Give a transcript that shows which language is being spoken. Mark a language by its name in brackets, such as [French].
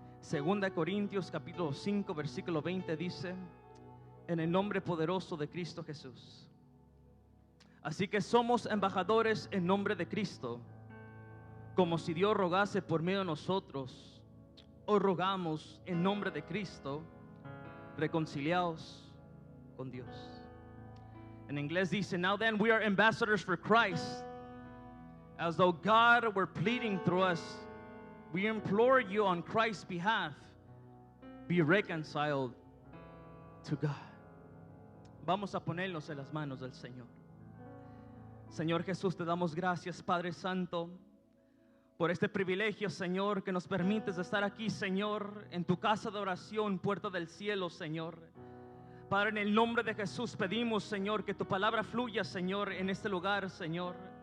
[Spanish] 2 Corintios capítulo 5 versículo 20 dice: en el nombre poderoso de Cristo Jesús. Así que somos embajadores en nombre de Cristo, como si Dios rogase por medio de nosotros. Os rogamos en nombre de Cristo, reconciliaos con Dios. En inglés dice: [English] now then we are ambassadors for Christ, as though God were pleading through us. We implore you on Christ's behalf, be reconciled to God. [Spanish] Vamos a ponernos en las manos del Señor. Señor Jesús, te damos gracias, Padre Santo, por este privilegio, Señor, que nos permites estar aquí, Señor, en tu casa de oración, puerta del cielo, Señor. Padre, en el nombre de Jesús pedimos, Señor, que tu palabra fluya, Señor, en este lugar, Señor.